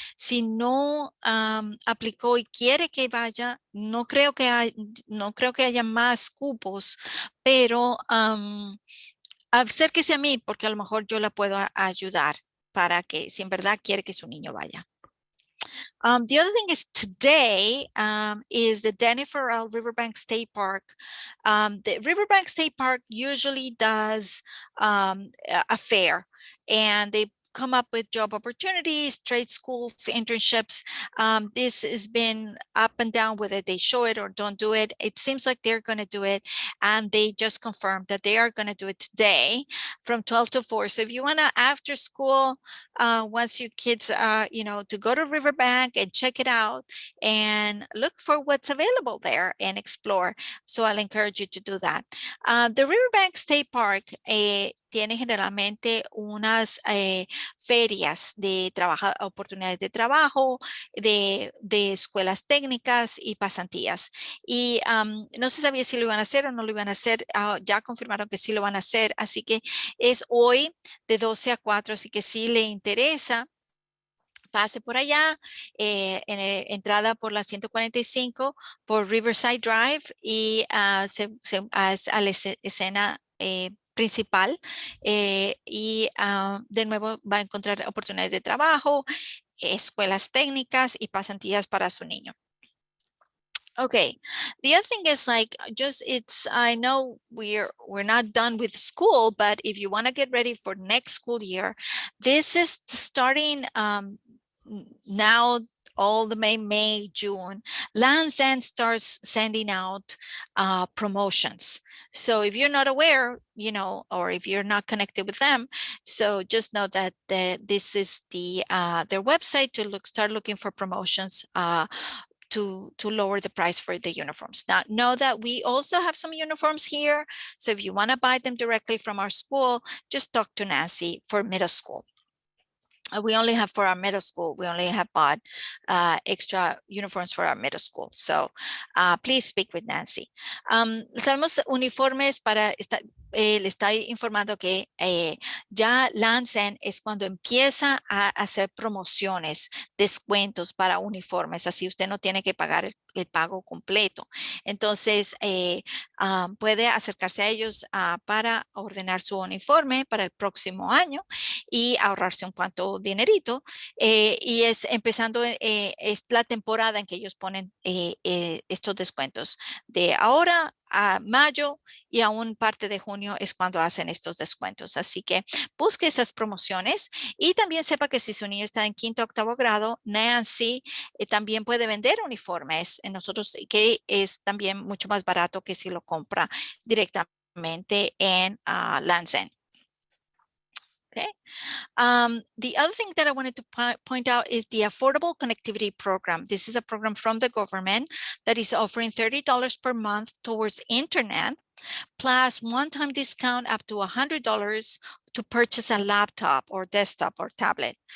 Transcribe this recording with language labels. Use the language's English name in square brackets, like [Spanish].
[Spanish] Si no aplicó y quiere que vaya, no creo que haya más cupos, pero acérquese a mí porque a lo mejor yo la puedo ayudar para que si en verdad quiere que su niño vaya. [English] The other thing is today is the Denny Farrell Riverbank State Park. The Riverbank State Park usually does a fair, and they come up with job opportunities, trade schools, internships. This has been up and down whether they show it or don't do it. It seems like they're going to do it, and they just confirmed that they are going to do it today from 12 to 4. So if you want to after school, once your kids, to go to Riverbank and check it out and look for what's available there and explore. So I'll encourage you to do that. [Spanish] The Riverbank State Park tiene generalmente unas ferias de oportunidades de trabajo, de escuelas técnicas y pasantías. Y no se sabía si lo iban a hacer o no lo iban a hacer. Ya confirmaron que sí lo van a hacer. Así que es hoy de 12 a 4. Así que si le interesa, pase por allá, entrada por la 145 por Riverside Drive y a la escena principal y de nuevo va a encontrar oportunidades de trabajo, escuelas técnicas y pasantías para su niño. [English] Okay, the other thing is I know we're not done with school, but if you want to get ready for next school year, this is starting now all the May, June. Lands End starts sending out promotions. So if you're not aware, or if you're not connected with them, so just know that this is their website to start looking for promotions to lower the price for the uniforms. Now, know that we also have some uniforms here. So if you want to buy them directly from our school, just talk to Nancy for middle school. We only have for our middle school, we only have bought extra uniforms for our middle school. So please speak with Nancy. [Spanish] Tenemos uniformes para le estoy informando que ya Lancen es cuando empieza a hacer promociones, descuentos para uniformes, así usted no tiene que pagar el pago completo. Entonces puede acercarse a ellos para ordenar su uniforme para el próximo año y ahorrarse un cuanto dinerito. Y es empezando, es la temporada en que ellos ponen estos descuentos. De ahora a mayo y aún parte de junio es cuando hacen estos descuentos. Así que busque esas promociones y también sepa que si su niño está en 5º o 8º grado, Nancy también puede vender uniformes en nosotros, que es también mucho más barato que si lo compra directamente en Lands End. [English] Okay. The other thing that I wanted to point out is the Affordable Connectivity Program. This is a program from the government that is offering $30 per month towards internet, plus one-time discount up to $100 to purchase a laptop or desktop or tablet.